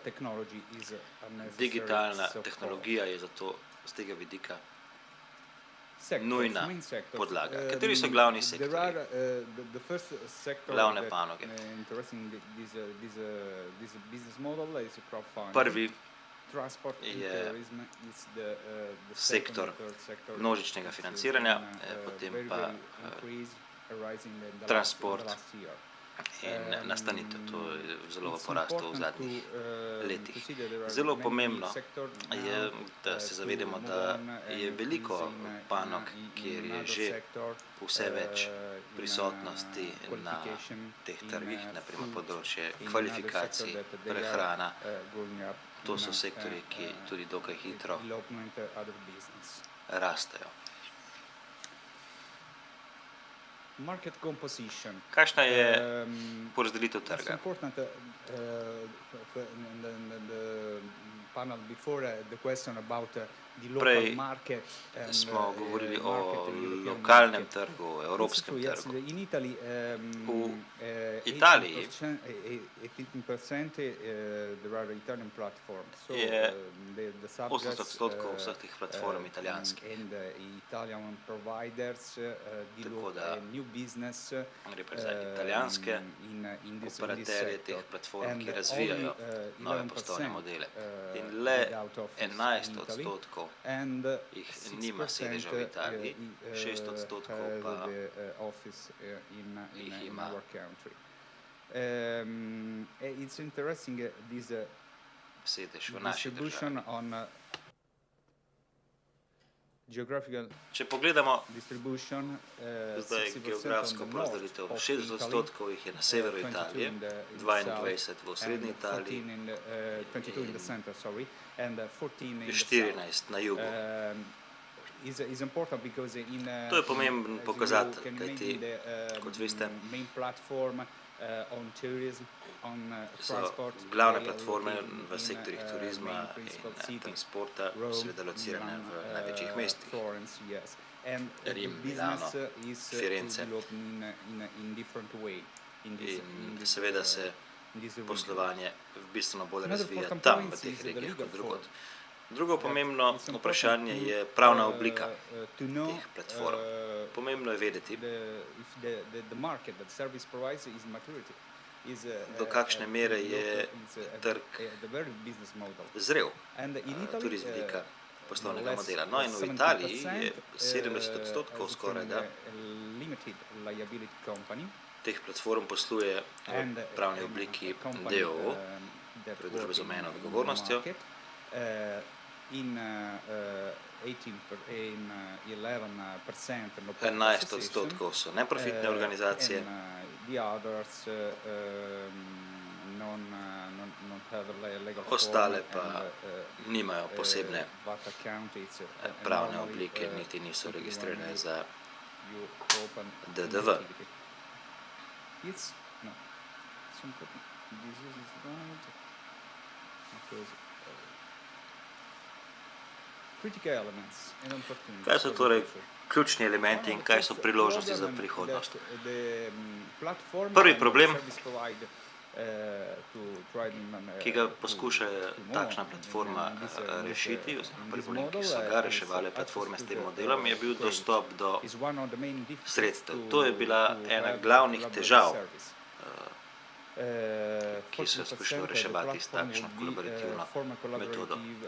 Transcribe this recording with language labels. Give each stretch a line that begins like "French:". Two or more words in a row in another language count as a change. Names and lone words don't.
Slovenian: Digitalna tehnologija je zato z tega vidika nujna podlaga. Kateri so glavni sektorji, glavne panoge? Prvi
English: transport and
Slovenian: je
English: tourism is the
Slovenian: sektor
English: second and third sector
Slovenian: množičnega
English: is
Slovenian: financiranja,
English: been,
Slovenian: potem
English: very,
Slovenian: pa
English: very increase arising in the
Slovenian: transport
English: last year.
Slovenian: in nastanitev. To je zelo
English: It's
Slovenian: poraslo v
English: important
Slovenian: zadnjih
English: to
Slovenian: letih.
English: see that there are
Slovenian: Zelo
English: many
Slovenian: pomembno
English: sectors
Slovenian: je,
English: now,
Slovenian: da se
English: to
Slovenian: zavedamo,
English: move
Slovenian: da
English: on and
Slovenian: je veliko
English: increase
Slovenian: panog,
English: in
Slovenian: kjer je
English: another
Slovenian: že
English: sector,
Slovenian: vse več
English: in,
Slovenian: prisotnosti na
English: qualification,
Slovenian: teh
English: in,
Slovenian: trgih, naprimer
English: food,
Slovenian: področje
English: in another
Slovenian: kvalifikacij,
English: sector that they are,
Slovenian: prehrana.
English: growing up
Slovenian: To
English: in,
Slovenian: so sektorji, ki tudi dokaj hitro
English: development, other business.
Slovenian: rastejo.
English: Market composition.
Slovenian: Kakšna je porazdelitev
English: It's
Slovenian: trga?
English: important in the panel before the question about the local
Slovenian: Prej
English: market and
Slovenian: smo govorili o
English: market, the European
Slovenian: lokalnem
English: market.
Slovenian: trgu, o
English: It's
Slovenian: evropskem
English: true, yes,
Slovenian: trgu.
English: in Italy,
Slovenian: V Italiji
English: 18% there are Italian platforms. So
Slovenian: je
English: the subjects
Slovenian: 80% vseh teh platform italijanskih.
English: and Italian providers
Slovenian: Tako
English: develop
Slovenian: da
English: a new business
Slovenian: gre pa za italijanske
English: in this
Slovenian: operaterje teh
English: sector.
Slovenian: platform,
English: And
Slovenian: ki razvijajo
English: only,
Slovenian: nove
English: 11%,
Slovenian: poslovne modele. In
English: get
Slovenian: le
English: out of
Slovenian: 11%
English: and
Slovenian: jih
English: 6%
Slovenian: nima sedeža v Italiji, 6%
English: has
Slovenian: pa
English: the office in
Slovenian: jih ima.
English: our country. It's interesting this
Slovenian: sedež v naši državi.
English: distribution on geographical
Slovenian: Če pogledamo
English: distribution.
Slovenian: zdaj
English: 60%
Slovenian: geografsko
English: on the north
Slovenian: porazdelitev,
English: of
Slovenian: 60% jih je na severu
English: 22
Slovenian: Italije,
English: in the
Slovenian: 22 v
English: south,
Slovenian: srednji
English: and
Slovenian: Italiji
English: 14 in the, 22 in the center, sorry, and 14 in
Slovenian: in
English: the
Slovenian: 14 na jugu.
English: south. Is important because in
Slovenian: To je pomemben
English: as you
Slovenian: pokazatelj,
English: can
Slovenian: kajti,
English: imagine the,
Slovenian: kot veste,
English: main platform on tourism, on
Slovenian: so
English: transport,
Slovenian: glavne
English: they are
Slovenian: platforme
English: located
Slovenian: v
English: in,
Slovenian: sektorjih turizma
English: main
Slovenian: in
English: principal cities.
Slovenian: transporta
English: Rome,
Slovenian: seveda locirane
English: Milan,
Slovenian: v največjih mestih.
English: Florence, yes. And
Slovenian: Rim,
English: the business
Slovenian: Milano,
English: is
Slovenian: Firenze.
English: to develop in different way. In this,
Slovenian: In seveda se
English: in this region.
Slovenian: poslovanje bistveno bolj
English: Another
Slovenian: razvija
English: important
Slovenian: tam,
English: point
Slovenian: v teh
English: is the
Slovenian: regijah
English: legal
Slovenian: kot drugod.
English: form.
Slovenian: Drugo pomembno
English: It's important
Slovenian: vprašanje
English: to,
Slovenian: je pravna oblika
English: to know,
Slovenian: teh platform. Pomembno je vedeti,
English: if the market that service provides is maturity. Is,
Slovenian: do kakšne mere je trg
English: the very business model.
Slovenian: zrel
English: And in Italy,
Slovenian: tudi z vidika poslovnega
English: less
Slovenian: modela. No in v
English: 70%,
Slovenian: Italiji je 70%
English: as
Slovenian: skoraj
English: in
Slovenian: da
English: a limited liability company.
Slovenian: teh platform posluje
English: And,
Slovenian: v pravni obliki
English: a company,
Slovenian: DOO,
English: that
Slovenian: torej družbe z
English: work
Slovenian: omejeno
English: in
Slovenian: odgovornostjo.
English: market, in 11% no profit
Slovenian: 11% so neprofitne organizacije,
English: and the others non have a legal
Slovenian: ostale
English: form
Slovenian: pa
English: and,
Slovenian: nimajo posebne
English: VAT account, it's,
Slovenian: pravne
English: normally,
Slovenian: oblike, niti niso registrirane za
English: you open
Slovenian: DDV.
English: activity. It's no. It's important. This is right. Because critical elements and opportunities.
Slovenian: Kaj so
English: for the
Slovenian: torej
English: future.
Slovenian: ključni elementi in kaj so
English: First
Slovenian: priložnosti za
English: problem
Slovenian: prihodnost?
English: that the, platform
Slovenian: Prvi
English: and
Slovenian: problem,
English: service provide, to try
Slovenian: ki ga poskuša takšna platforma rešiti, oziroma prvi problem, ki so ga reševale platforme s tem modelom, je bil dostop do sredstev. To je bila ena glavnih težav, ki so jo skušali reševati s takšno kolaborativno metodo.